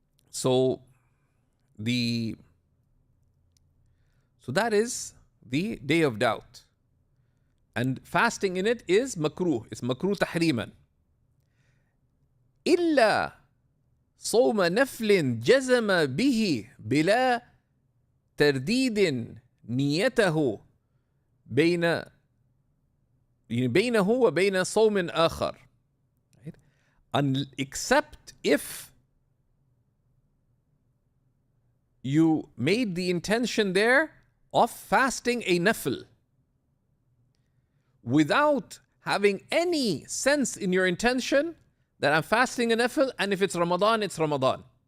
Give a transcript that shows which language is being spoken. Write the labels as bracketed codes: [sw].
[en] So that is the day of doubt. And fasting in it is makruh. It's makruh tahriman. [ar] إلا صوم نفل جزم به بلا ترديد نيته بينه وبين صوم آخر. [en] Except if you made the intention there of fasting a nafil without having any sense in your intention that I'm fasting a nafil, and if it's Ramadan, it's Ramadan.